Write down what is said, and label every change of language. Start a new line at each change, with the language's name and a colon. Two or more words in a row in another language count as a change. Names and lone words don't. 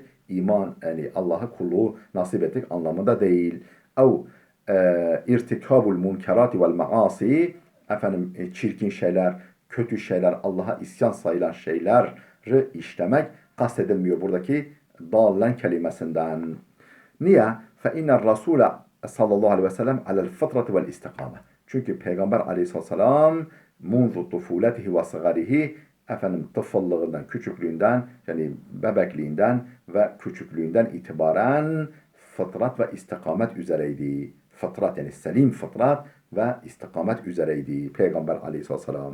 Turkish: İman, yani Allah'a kulluğu nasip ettik anlamında değil.
Arabic: ارتكاب المنكرات والمعاصي.
Turkish: Çirkin şeyler, kötü şeyler, Allah'a isyan sayılan şeyleri işlemek kastedilmiyor buradaki dallen kelimesinden. Niye?
Arabic: فَاِنَّ الرَّسُولَ صلى الله عليه وسلم على الفطرة والاستقامة.
Turkish: Çünkü Peygamber aleyhisselam
Arabic: منذ طفولته وصغره
Turkish: tıfıllığından, küçüklüğünden, yani bebekliğinden ve küçüklüğünden itibaren fıtrat ve istikamet üzereydi. Fıtrat yani selim fıtrat ve istikamet üzereydi Peygamber aleyhisselam.